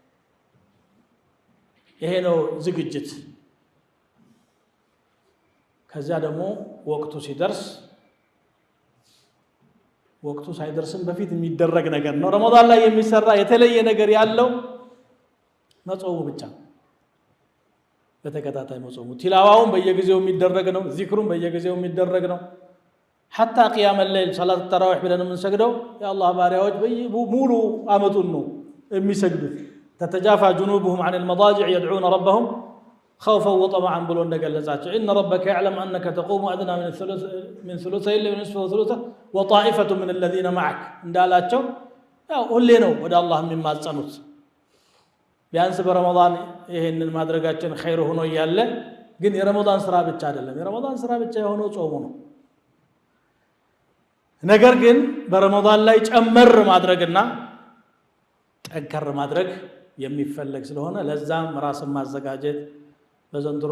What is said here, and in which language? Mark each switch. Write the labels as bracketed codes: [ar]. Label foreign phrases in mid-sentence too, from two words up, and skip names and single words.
[am] ይሄ ነው ዝግጅት። ከዚያ ደግሞ ወቅቱ ሲደርስ ወቅቱ ሳይደርስም በፊት የሚደረግ ነገር ነው። ረመዳን ላይ የሚሰራ የተለየ ነገር ያለው መጾሙ ብቻ ነው። በተከታታይ መጾሙ ቲላዋውን በየጊዜው የሚደረግ ነው። ዚክሩን በየጊዜው የሚደረግ ነው። [ar] حتى قيام الليل صلاة التراويح [am] ብለን የምንሰግደው የአላህ ባሪያዎች ሙሉ አመቱን ነው የሚሰግዱት። [ar] تتجافى جنوبهم عن المضاجع يدعون ربهم خوفا وطمعا [am] ብሎ እንደገለጻቸው [ar] إن ربك يعلم أنك تقوم أدنى من ثلثي الليل ونصفه وثلثه وطائفة من الذين معك [am] እንዳላቸው ያው ሁሌ ነው ወደ አላህ የሚማጸኑት። ቢያንስ በረመዳን ይሄንን ማድረጋችን ኸይር ሆኖ እያለ ግን የረመዳን ስራ ብቻ አይደለም። የረመዳን ስራ ብቻ የሆነው ጾሙ ነው። ነገር ግን በረመዳን ላይ ጨመር ማድረግና ጠንከር ማድረግ የሚፈለግ ስለሆነ ለዛም ራስን ማዘጋጀት። በዘንድሮ